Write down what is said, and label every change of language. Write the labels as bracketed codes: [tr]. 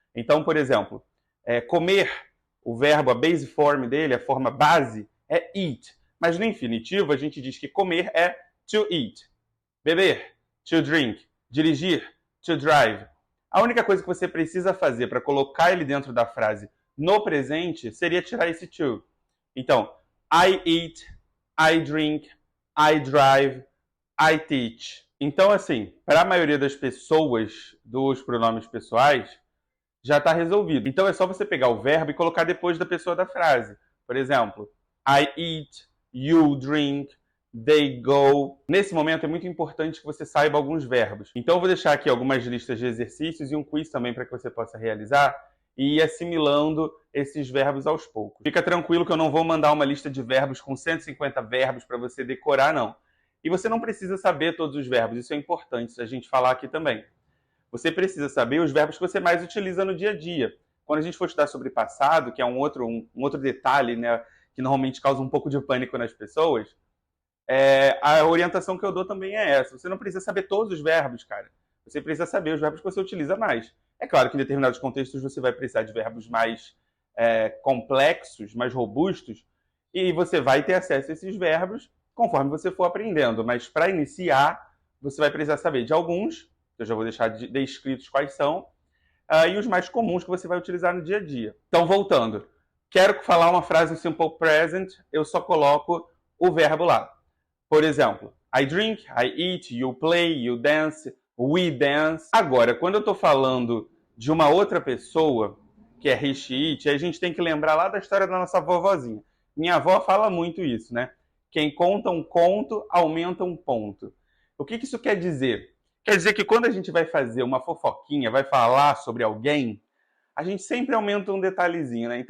[pt] Então, por exemplo, comer, o verbo, a base form dele, a forma base, é eat. Mas no infinitivo, a gente diz que comer é [en] to eat. [pt] Beber, [en] to drink. [pt] Dirigir, [en] to drive. [pt] A única coisa que você precisa fazer para colocar ele dentro da frase no presente seria tirar esse to. Então, [en] I eat, I drink, I drive, I teach. [pt] Então, assim, para a maioria das pessoas dos pronomes pessoais, já está resolvido. Então, é só você pegar o verbo e colocar depois da pessoa da frase. Por exemplo, [en] I eat, you drink, they go. [pt] Nesse momento é muito importante que você saiba alguns verbos. Então eu vou deixar aqui algumas listas de exercícios e um quiz também para que você possa realizar e ir assimilando esses verbos aos poucos. Fica tranquilo que eu não vou mandar uma lista de verbos com 150 verbos para você decorar, não. E você não precisa saber todos os verbos, isso é importante a gente falar aqui também. Você precisa saber os verbos que você mais utiliza no dia a dia. Quando a gente for estudar sobre passado, que é um outro detalhe, né, que normalmente causa um pouco de pânico nas pessoas, a orientação que eu dou também é essa. Você não precisa saber todos os verbos, cara. Você precisa saber os verbos que você utiliza mais. É claro que em determinados contextos você vai precisar de verbos mais complexos, mais robustos, e você vai ter acesso a esses verbos conforme você for aprendendo. Mas para iniciar, você vai precisar saber de alguns, que eu já vou deixar descritos quais são, e os mais comuns que você vai utilizar no dia a dia. Então, voltando. Quero falar uma frase no Simple Present, eu só coloco o verbo lá. Por exemplo, [en] I drink, I eat, you play, you dance, we dance. [pt] Agora, quando eu estou falando de uma outra pessoa, que é [en] he, she, it, [pt] a gente tem que lembrar lá da história da nossa vovozinha. Minha avó fala muito isso, né? Quem conta um conto, aumenta um ponto. O que isso quer dizer? Quer dizer que quando a gente vai fazer uma fofoquinha, vai falar sobre alguém, a gente sempre aumenta um detalhezinho, né?